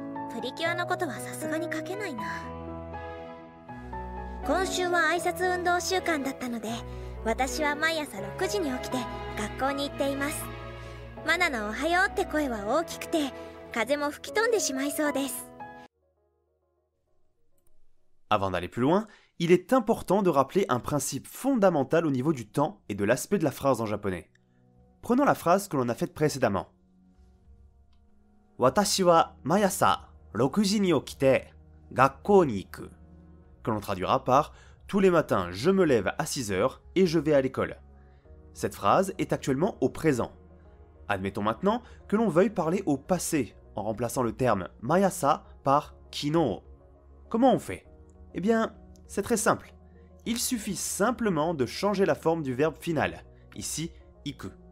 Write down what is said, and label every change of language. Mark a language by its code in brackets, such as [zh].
[ja] Purikyoのことはさすがに書けないな。今週は挨拶運動週間だったので、私は毎朝6時に起きて学校に行っています。マナのおはようって声は大きくて、風も吹き飛んでしまいそうです。 [fr] Avant d'aller plus loin, il est important de rappeler un principe fondamental au niveau du temps et de l'aspect de la phrase en japonais. Prenons la phrase que l'on a faite précédemment. [ja] Watashi wa mayasa 6時に起きて学校に行く. [fr] Que l'on traduira par tous les matins je me lève à 6 heures et je vais à l'école. Cette phrase est actuellement au présent. Admettons maintenant que l'on veuille parler au passé en remplaçant le terme mayasa par kino. Comment on fait ? Eh bien, c'est très simple. Il suffit simplement de changer la forme du verbe final, ici iku.